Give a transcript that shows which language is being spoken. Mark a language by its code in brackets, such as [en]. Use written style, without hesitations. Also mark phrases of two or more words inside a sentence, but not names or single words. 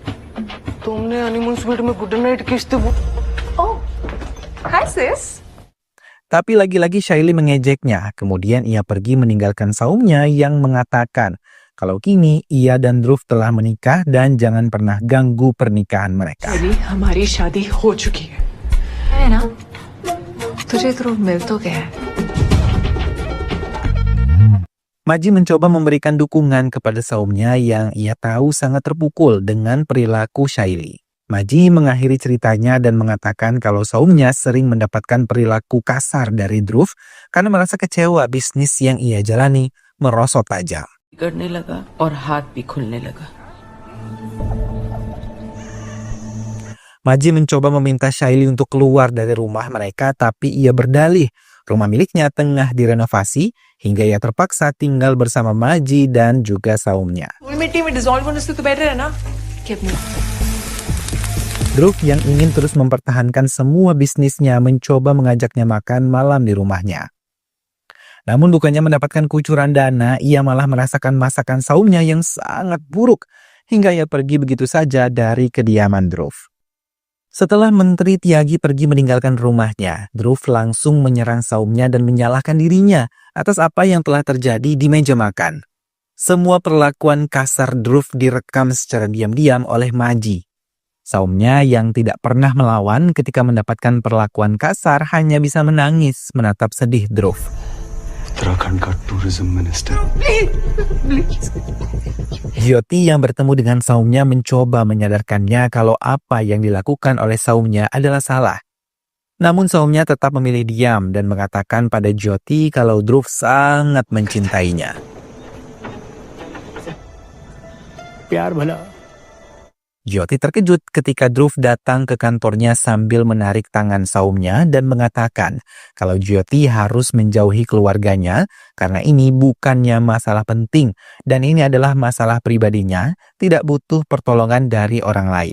[en] Oh, hi sis. [id] Tapi lagi-lagi Shaily mengejeknya. Kemudian ia pergi meninggalkan Soumya yang mengatakan kalau kini ia dan Dhruv telah menikah dan jangan pernah ganggu pernikahan mereka. [hi] अभी हमारी शादी हो चुकी है ना? तुझे ध्रुव मिल तो गया है। [id] Maji mencoba memberikan dukungan kepada Soumya yang ia tahu sangat terpukul dengan perilaku Shaily. Maji mengakhiri ceritanya dan mengatakan kalau Soumya sering mendapatkan perilaku kasar dari Dhruv karena merasa kecewa bisnis yang ia jalani merosot tajam. [hi] बिगड़ने लगा और हाथ भी खुलने लगा। [id] Maji mencoba meminta Shaily untuk keluar dari rumah mereka, tapi ia berdalih rumah miliknya tengah direnovasi hingga ia terpaksa tinggal bersama Maji dan juga Soumya. [hi] मिट्टी में डिसॉल्व होने से तो बेटर है ना कि अपनी [id] Dhruv yang ingin terus mempertahankan semua bisnisnya mencoba mengajaknya makan malam di rumahnya. Namun bukannya mendapatkan kucuran dana, ia malah merasakan masakan saumnya yang sangat buruk hingga ia pergi begitu saja dari kediaman Dhruv. Setelah Menteri Tyagi pergi meninggalkan rumahnya, Dhruv langsung menyerang saumnya dan menyalahkan dirinya atas apa yang telah terjadi di meja makan. Semua perlakuan kasar Dhruv direkam secara diam-diam oleh Maji. Saumnya yang tidak pernah melawan ketika mendapatkan perlakuan kasar hanya bisa menangis menatap sedih Dhruv. [hi] उत्तराखंड का [en] tourism minister [id] Jyoti yang bertemu dengan saumnya mencoba menyadarkannya kalau apa yang dilakukan oleh saumnya adalah salah. Namun saumnya tetap memilih diam dan mengatakan pada Jyoti kalau Dhruv sangat mencintainya. [hi] प्यार भला [id] Jyoti terkejut ketika Dhruv datang ke kantornya sambil menarik tangan saumnya dan mengatakan kalau Jyoti harus menjauhi keluarganya karena ini bukannya masalah penting dan ini adalah masalah pribadinya, tidak butuh pertolongan dari orang lain.